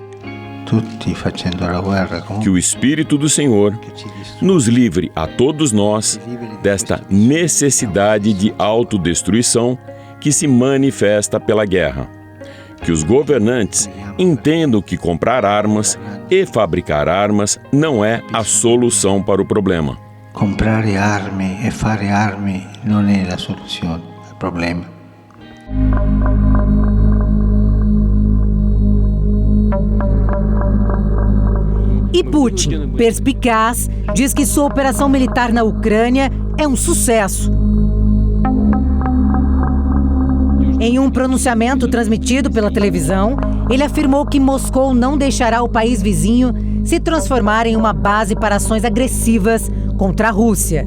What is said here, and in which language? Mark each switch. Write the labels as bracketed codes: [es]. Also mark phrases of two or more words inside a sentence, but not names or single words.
[pt] Que o Espírito do Senhor nos livre a todos nós desta necessidade de autodestruição que se manifesta pela guerra. Que os governantes entendam que comprar armas e fabricar armas não é a solução para o problema. [it] Comprar armi e fare armi non è la soluzione al problema. [pt] E Putin, perspicaz, diz que sua operação militar na Ucrânia é um sucesso. Em um pronunciamento transmitido pela televisão, ele afirmou que Moscou não deixará o país vizinho se transformar em uma base para ações agressivas contra a Rússia.